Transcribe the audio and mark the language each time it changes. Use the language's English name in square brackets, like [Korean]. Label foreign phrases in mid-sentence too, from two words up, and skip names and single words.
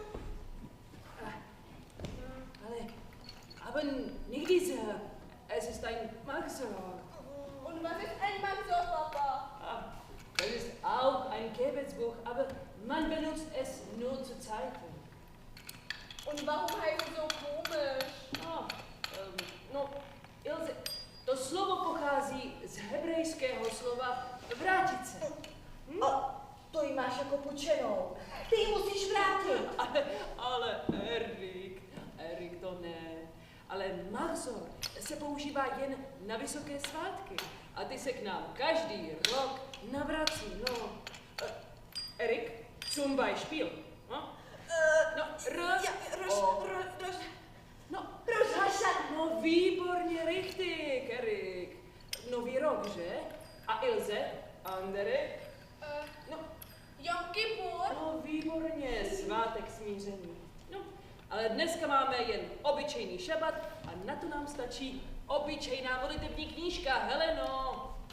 [German] Aber nicht diese. Es ist ein Machzor. Und was ist ein Machzor, Papa? Das ist auch ein Gebetsbuch, aber man benutzt es nur zu Zeiten. Und warum heißt es so komisch? [Czech] No, Ilze, to slovo pochází z hebrejského slova vrátit se. A to jí máš jako půjčenou. Ty ji musíš vrátit. Ale Erik to ne. Ale Machzor se používá jen na vysoké svátky. A ty se k nám každý rok navrací, no. [German] Erik, zum Beispiel. [Czech] No, No, výborně, richtig, Erik. Nový rok, že? A Ilze, andere? Jom Kippur? No, výborně, svátek smíření. No, ale dneska máme jen obyčejný šabat a na to nám stačí obyčejná modlitební knížka, Heleno.